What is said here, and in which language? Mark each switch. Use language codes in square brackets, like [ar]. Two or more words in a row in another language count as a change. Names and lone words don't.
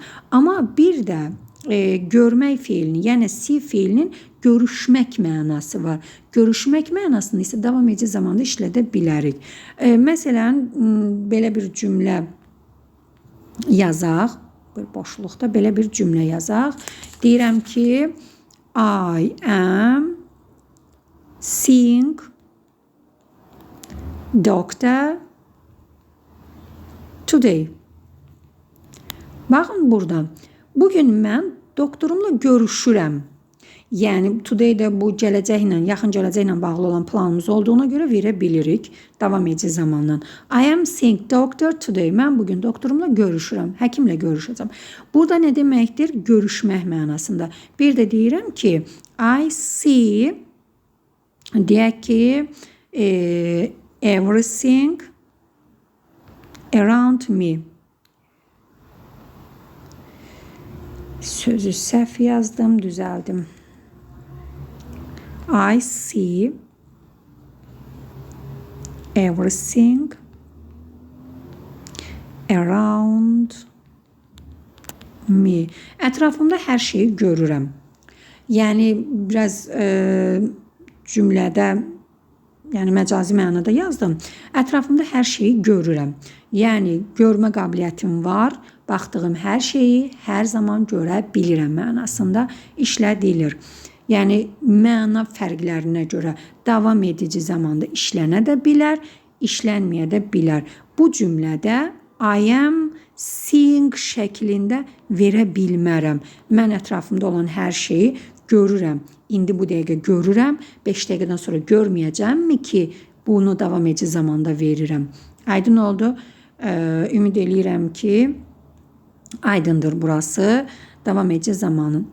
[az] Amma bir də görmək fiilini, yəni see fiilinin görüşmək mənası var. Görüşmək mənasını isə davam edici zamanda işlədə bilərik. Məsələn, belə bir cümlə yazaq. Bir boşluqda belə bir cümlə yazaq. Deyirəm ki, [en] I am seeing doctor today. [az] Baxın burada. Bugün mən doktorumla görüşürəm. Yəni today də bu gələcəklə, yaxın gələcəklə bağlı olan planımız olduğuna görə verə bilirik davam edici zamanla. [en] I am seeing doctor today. [az] Mən bugün doktorumla görüşürəm, həkimlə görüşəcəm. Burada nə deməkdir? Görüşmək mənasında. Bir də deyirəm ki, [en] I see, [az] deyək ki, [en] everything around me. [az] Sözü səhv yazdım, düzəldim. [en] I see everything around me. [az] Ətrafımda hər şeyi görürəm. Yəni biraz cümlədə, yəni məcazi mənada yazdım. Ətrafımda hər şeyi görürəm. Yəni görmə qabiliyyətim var. Baxdığım hər şeyi hər zaman görə bilirəm mənasında işlədilir. Yəni məna fərqlərinə görə davam edici zamanda işlənə də bilər, işlənməyə də bilər. Bu cümlədə [en] I am seeing [az] şəklində verə bilmərəm. Mən ətrafımda olan hər şeyi görürəm. İndi bu dəqiqə görürəm. 5 dəqiqədən sonra görməyəcəmmi ki, bunu davam edici zamanda verirəm. Aydın oldu. Ümid eləyirəm ki, aydındır burası davam edici zamanın.